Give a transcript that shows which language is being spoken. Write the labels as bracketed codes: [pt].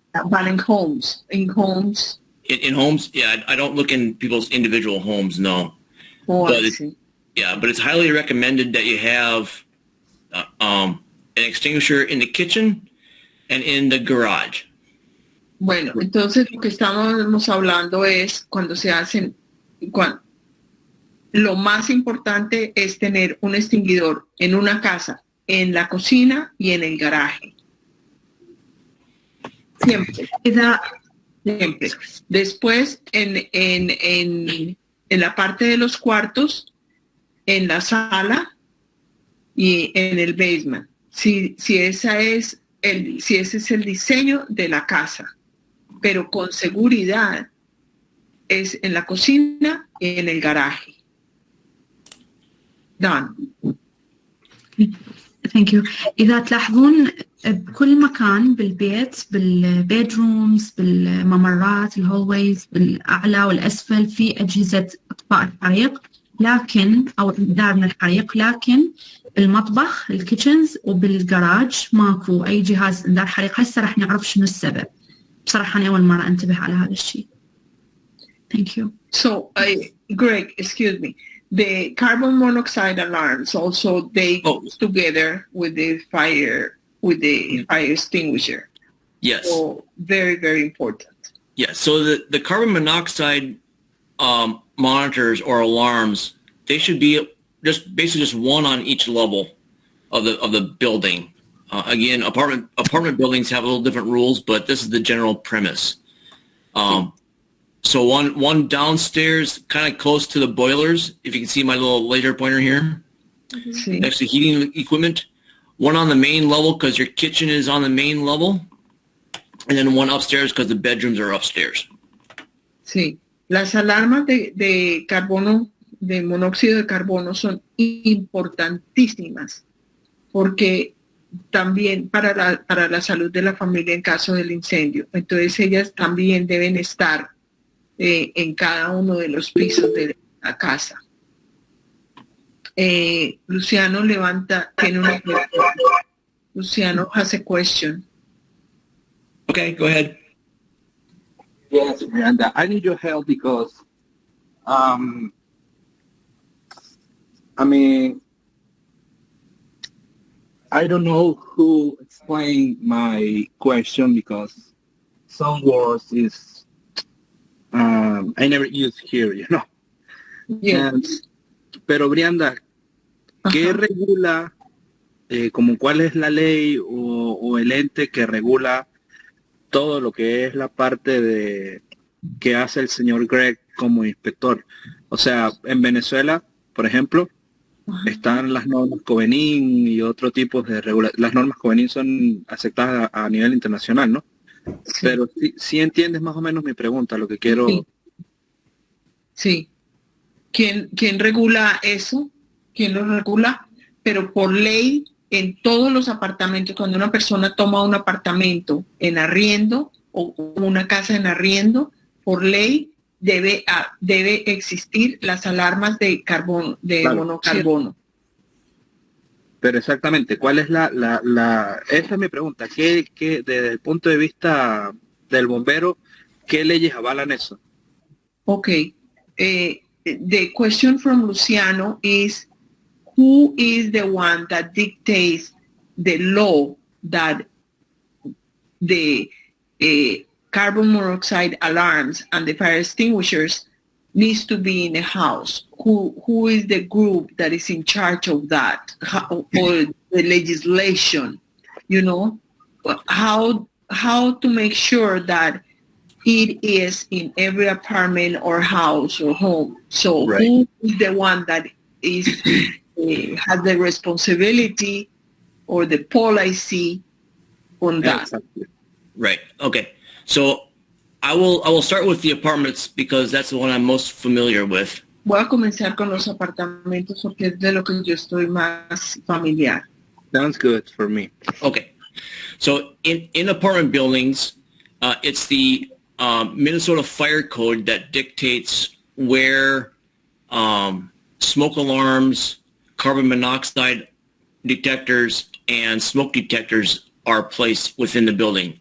[en] But in homes. In homes, yeah, I don't look in people's individual homes, no. Oh, but I see. Yeah, but it's highly recommended that you have an extinguisher in the kitchen and in the garage. [es] Bueno, entonces lo que estamos hablando es cuando se hacen, lo más importante es tener un extinguidor en una casa, en la cocina y en el garaje. Siempre. Siempre. Después en la parte de los cuartos, en la sala y en el basement. Si ese es el diseño de la casa, pero con seguridad es en la cocina y en el garaje. [en] Done. Thank you. [ar] إذا تلاحظون بكل مكان بالبيت، بالبيدرومز، بالممرات، الهولويز، بالأعلى والأسفل في أجهزة إطفاء الحريق، لكن أو إنذار من الحريق، لكن بالمطبخ الكيتشنز وبالجراج ماكو أي جهاز إنذار حريق. هسه راح نعرف شنو السبب. بصراحة أنا أول مرة أنتبه على هذا الشيء. [en] Thank you. So, Greg, excuse me. The carbon monoxide alarms also they go together with the fire extinguisher. Yes. So very, very important. Yeah. So the carbon monoxide monitors or alarms, they should be basically one on each level of the building. Again, apartment buildings have a little different rules, but this is the general premise. So one downstairs, kind of close to the boilers. If you can see my little laser pointer here, [es] Sí. [en] next to heating equipment. One on the main level because your kitchen is on the main level, and then one upstairs because the bedrooms are upstairs. [es] Sí. Las alarmas de carbono, de monóxido de carbono, son importantísimas porque también para la salud de la familia en caso del incendio. Entonces ellas también deben estar en cada uno de los pisos de la casa. Luciano tiene una pregunta. [en] Luciano has a question. Okay, go ahead. Yes, Miranda, I need your help because, I mean, I don't know who explained my question because some words is, I never use here, you know. Yes. [es] Pero Brianda, ¿qué regula, como cuál es la ley o el ente que regula todo lo que es la parte de que hace el señor Greg como inspector? O sea, en Venezuela, por ejemplo, están las normas Covenin y otro tipo de regulaciones. Las normas Covenin son aceptadas a nivel internacional, ¿no? Sí. Pero sí entiendes más o menos mi pregunta, lo que quiero... Sí. Sí. ¿Quién regula eso? ¿Quién lo regula? Pero por ley, en todos los apartamentos, cuando una persona toma un apartamento en arriendo o una casa en arriendo, por ley debe existir las alarmas de carbono, de Claro. monocarbono. Pero exactamente, ¿cuál es esa es mi pregunta? ¿Qué desde el punto de vista del bombero, qué leyes avalan eso? Okay. [en] The question from Luciano is, who is the one that dictates the law that the carbon monoxide alarms and the fire extinguishers needs to be in a house? Who is the group that is in charge of that? Or the legislation, you know? How to make sure that it is in every apartment or house or home. So Right. Who is the one that is has the responsibility or the policy on that? Exactly. Right. Okay. So I will start with the apartments because that's the one I'm most familiar with. [es] Voy a comenzar con los apartamentos porque es de lo que yo estoy más familiar. [en] Sounds good for me. Okay. So in apartment buildings, it's the Minnesota Fire Code that dictates where smoke alarms, carbon monoxide detectors, and smoke detectors are placed within the building.